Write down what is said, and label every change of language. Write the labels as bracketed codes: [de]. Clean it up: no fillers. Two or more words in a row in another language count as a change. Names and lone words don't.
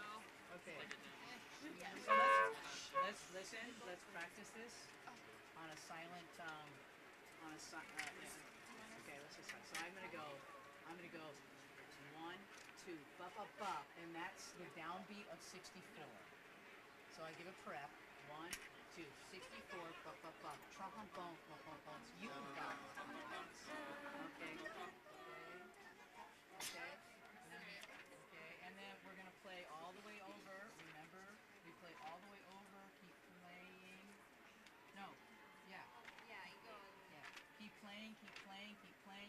[en] Okay. So let's listen. Let's practice this on a silent. Okay, let's just. So I'm gonna go 1, 2, ba ba ba, and that's the downbeat of 64. So I give a prep. 1, 2, 64, ba ba ba, trombone, ba ba ba. You got it. Okay. Okay. Okay. And then we're gonna play all the way over. Remember, we play all the way over. Keep playing. No. Yeah. Yeah, you go. Yeah. Keep playing. Keep playing. Keep playing.